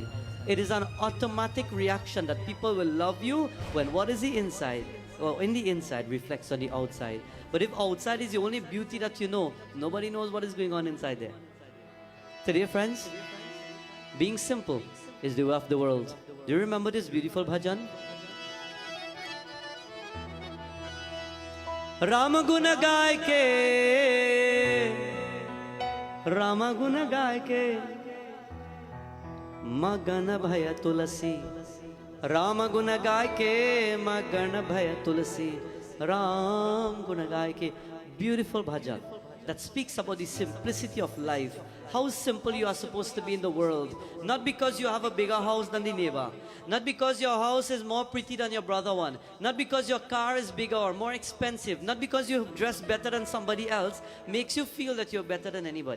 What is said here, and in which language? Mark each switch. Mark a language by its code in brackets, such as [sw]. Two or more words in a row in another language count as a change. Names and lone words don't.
[en] It is an automatic reaction that people will love you when what is the inside, or in the inside, reflects on the outside. But if outside is the only beauty that you know, nobody knows what is going on inside there. Today, friends, being simple is the way of the world. Do you remember this beautiful bhajan? [hi] राम गुण गाय के मगन भया तुलसी. राम गुण गाय के मगन भया तुलसी. राम गुण गाय के. [en] Beautiful bhajan. that speaks about the simplicity of life. How simple you are supposed to be in the world. Not because you have a bigger house than the neighbor. Not because your house is more pretty than your brother one. Not because your car is bigger or more expensive. Not because you dress better than somebody else makes you feel that you're better than anybody.